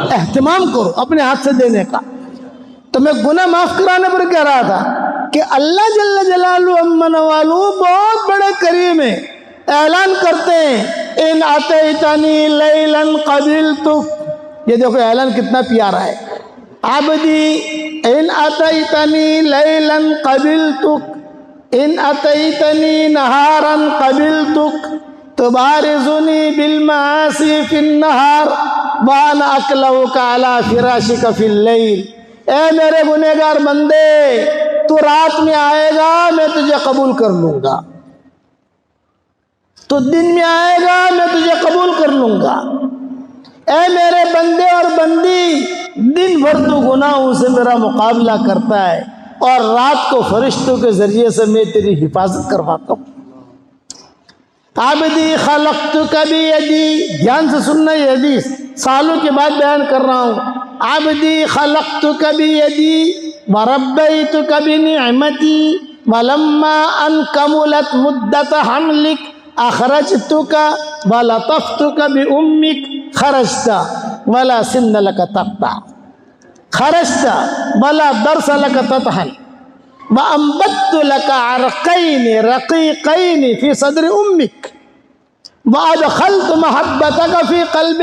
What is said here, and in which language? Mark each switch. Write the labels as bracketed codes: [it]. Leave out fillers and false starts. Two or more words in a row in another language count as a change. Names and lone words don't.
[ur] اہتمام کرو اپنے ہاتھ سے دینے کا۔ تو میں گناہ معاف کرانے پر کہہ رہا تھا کہ اللہ [ar] جل جلالہ [ur] امن والو بہت بڑے کریم ہیں، اعلان کرتے ہیں [ar] ان اتیتنی لیلا قبلتک۔ [ur] یہ دیکھو اعلان کتنا پیارا ہے، [ar] عبدی ان اتیتنی لیلا قبلتک ان اتیتنی نہارا قبلتک تبارزنی بالمعاصی فی النہار وانا اکلؤک علی فراشک فی اللیل۔ [ur] اے میرے گنہگار بندے، تو رات میں آئے گا میں تجھے قبول کر لوں گا، تو دن میں آئے گا میں تجھے قبول کر لوں گا۔ اے میرے بندے اور بندی، دن بھر تو گناہوں سے میرا مقابلہ کرتا ہے اور رات کو فرشتوں کے ذریعے سے میں تیری حفاظت کرواتا ہوں۔ [ar] عبدی خلقتک بیدی، [ur] دھیان سے سننا، یہ حدیث سالوں کے بعد بیان کر رہا ہوں۔ [ar] عبدی خلقتک بیدی وربیتک بنعمتی ولما ان کملت مدت حملک اخرجتک ولطفتک بامک خرجت ولا سن لک تقطع خرجت ولا درس لک تطحن وانبت لک عرقین رقیقین فی صدر امک وادخلت محبتک فی قلب